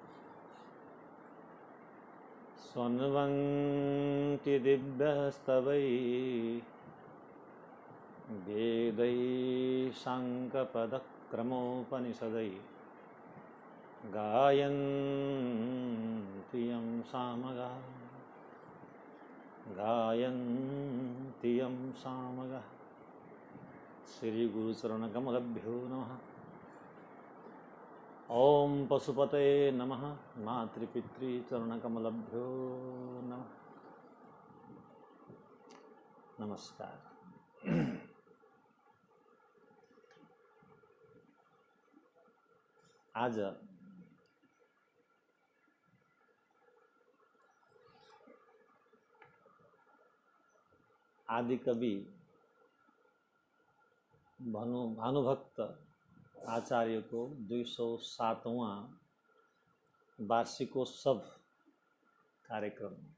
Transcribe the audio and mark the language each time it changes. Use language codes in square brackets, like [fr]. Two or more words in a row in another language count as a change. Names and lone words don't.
[sa] स्वन्वन्ति दिव्यस्तवैः वेदैः साङ्गपदक्रमोपनिषदैः गायन्ति यं सामगाः श्री गुरुचरणकमलभ्यो नमः। ओम पशुपतये नमः। मातृपितृचरणकमलभ्यो नमः। [ne] नमस्कार। आज आदि कवि भानुभक्त आचार्य को 207वां वार्षिकोत्सव कार्यक्रम